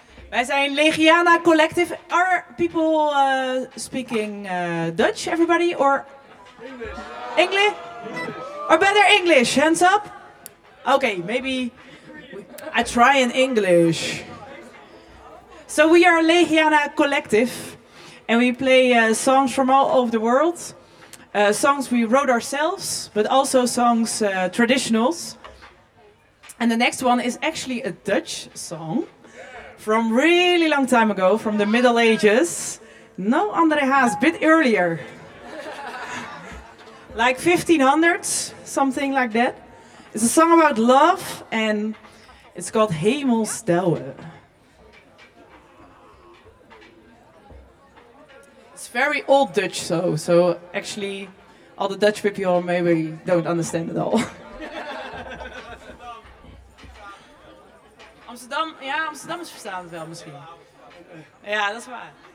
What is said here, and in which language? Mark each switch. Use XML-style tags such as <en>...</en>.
<nl>Wij zijn Legiana Collective.</nl> <en>Are people speaking Dutch, everybody? Or English. English? Or better English? Hands up. Okay, maybe I try in English. So we are Legiana Collective. And we play songs from all over the world. Songs we wrote ourselves, but also songs traditionals. And the next one is actually a Dutch song from really long time ago, from the Middle Ages. No, André Haas, bit earlier. Like 1500s, something like that. It's a song about love and it's called Hemelsdouwe. It's very old Dutch, so actually all the Dutch people maybe don't understand it all.</en> <nl>Amsterdam, ja, Amsterdammers verstaan het wel misschien. Ja, dat is waar.</nl>